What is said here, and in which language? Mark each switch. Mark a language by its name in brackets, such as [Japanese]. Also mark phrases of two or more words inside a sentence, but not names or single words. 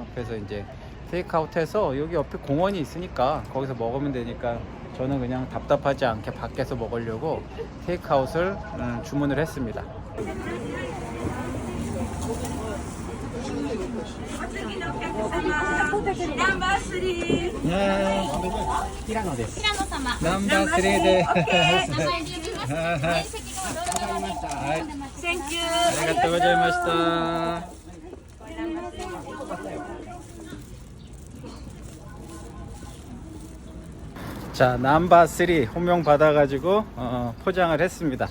[Korean] 그래서 이제 테이크아웃 해서 여기 옆에 공원이 있으니까 거기서 먹으면 되니까 저는 그냥 답답하지 않게 밖에서 먹으려고 테이크아웃을 주문을 했습니다. 넘버 3. 네, 히라노 です. [Japanese] 平野様。 [Korean] 넘버 3 で. [Japanese] 名前で呼びます。面積側どうぞ。はい [English] Thank you. [Japanese] ありがとうございました. [Korean] 자, 넘버 3 호명 받아가지고 포장을 했습니다.